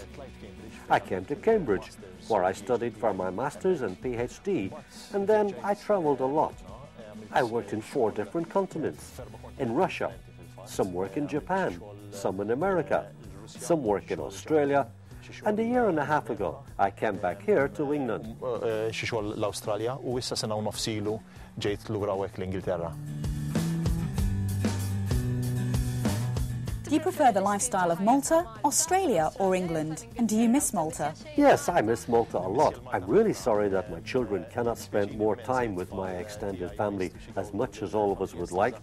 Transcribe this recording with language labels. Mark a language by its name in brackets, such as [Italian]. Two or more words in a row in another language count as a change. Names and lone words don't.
[English] I came to Cambridge, where I studied for my master's and PhD, and then I traveled a lot. I worked in 4 different continents. In Russia, some work in Japan, some in America, some work in Australia, and a year and a half ago, I came back here to England. [Maltese] Xixol l-Awstralja u issa sena u nofsilu ġejt lura hawnhekk l-Ingilterra. [English] Do you prefer the lifestyle of Malta, Australia or England? And do you miss Malta? Yes, I miss Malta a lot. I'm really sorry that my children cannot spend more time with my extended family as much as all of us would like.